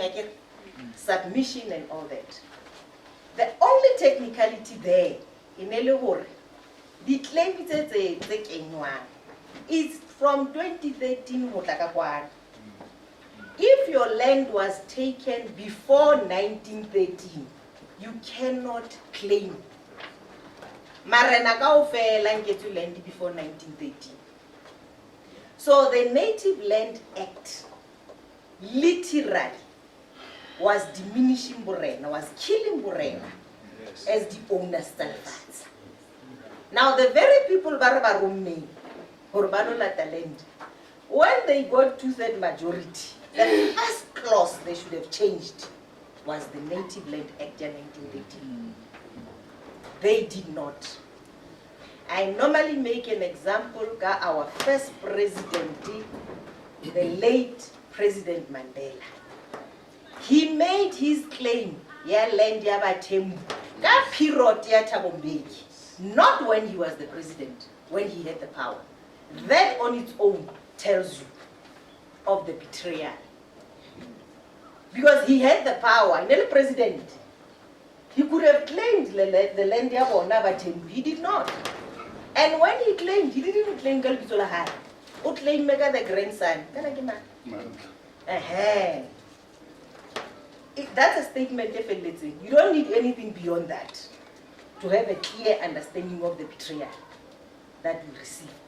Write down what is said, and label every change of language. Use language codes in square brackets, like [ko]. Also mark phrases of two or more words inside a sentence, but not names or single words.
[en] I get submission and all that. The only technicality there in Elehore, the claim is from 2013. If your land was taken before 1913, you cannot claim. [st] Marena kaofela ngetu [en] land before 1913. So the Native Land Act literally was diminishing Borena, was killing Borena as the owner stands. Now the very people [st] ba romme [en] or [st] ba lo lata [en] land, when they got 2/3 majority, the first clause they should have changed was the Native Land Act of 1913. They did not. I normally make an example of our first president, the late President Mandela. He made his claim, [st] ya land ya Bathembu, ka period ya Thabo Mbeki, [en] not when he was the president, when he had the power. That on its own tells you of the betrayal. Because he had the power, the president. He could have claimed the land [st] ya bona Bathembu. [en] He did not. And when he claimed, he didn't claim Galbizola Hai. He claimed Mega the grandson. That's a statement, definitely. You don't need anything beyond that to have a clear understanding of the betrayal that we received.